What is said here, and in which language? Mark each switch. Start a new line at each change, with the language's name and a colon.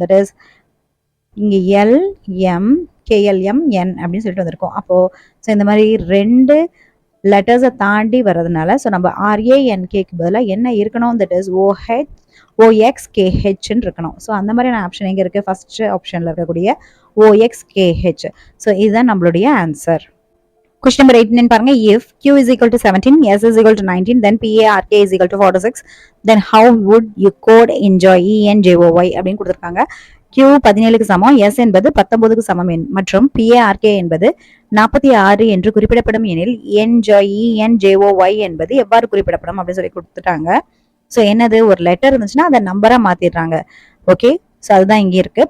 Tamil: That is இங்கே LM KLM N அப்படின்னு சொல்லிட்டு வந்திருக்கோம். அப்போ ஸோ இந்த மாதிரி 2 லெட்டர்ஸை தாண்டி வர்றதுனால ஸோ நம்ம RANKக்கு பதிலாக என்ன இருக்கணும், தட் இஸ் OXKHன்னு இருக்கணும். ஸோ அந்த மாதிரியான ஆப்ஷன் எங்கே இருக்குது, ஃபர்ஸ்ட் ஆப்ஷனில் இருக்கக்கூடிய OXKH. ஸோ இதுதான் நம்மளுடைய ஆன்சர்.
English: Question number 18
Tamil: பாருங்க.
English: If Q is equal to 17, S is equal to 19, then PARK is equal to 46, then how would you code enjoy ENJOY
Tamil: அப்படின்னு கொடுத்துருக்காங்க. Q 17க்கு சமம், S என்பது 19க்கு சமம் மற்றும் PARK என்பது 46 என்று குறிப்பிடப்படும் எனில் enjoy ENJOY என்பது எவ்வாறு குறிப்பிடப்படும் அப்படின்னு சொல்லி கொடுத்துட்டாங்க. ஸோ என்னது, ஒரு லெட்டர் இருந்துச்சுன்னா அதை நம்பரா மாத்திடுறாங்க. ஓகே, ஸோ அதுதான் இங்கே இருக்கு.